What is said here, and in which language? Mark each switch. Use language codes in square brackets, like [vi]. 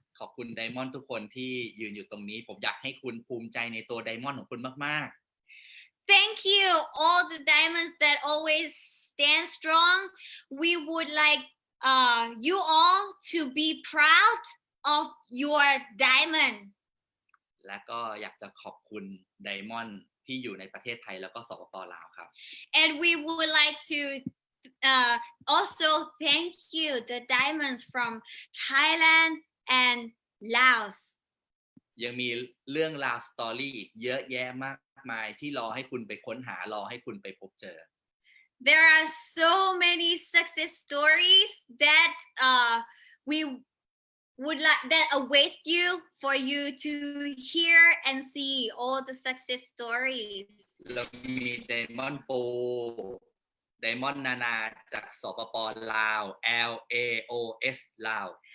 [th] ขอบคุณไดมอนด์ทุกคนที่ยืนอยู่ตรงนี้ผมอยากให้คุณภูมิใจในตัวไดมอนด์ของคุณมาก [en] Thank you, all the diamonds that always stand strong. We would like you all to be proud of your diamond. [th] ๆและก็อยากจะขอบคุณไดมอนด์ที่อยู่ในประเทศไทยแล้วก็สปป. ลาวครับ [en] And we would like to also thank you, the diamonds from Thailand and Laos. [th] ยังมีเรื่องราวสตอรี่อีกเยอะแยะมากมายที่รอให้คุณไปค้นหารอให้คุณไปพบเจอ [en] There are so many success stories that we would like that await you for you to hear and see all the success stories. [th] เรามีไดมอนด์ปูไดมอนด์นานาจากสปป. ลาว LAOS ลาว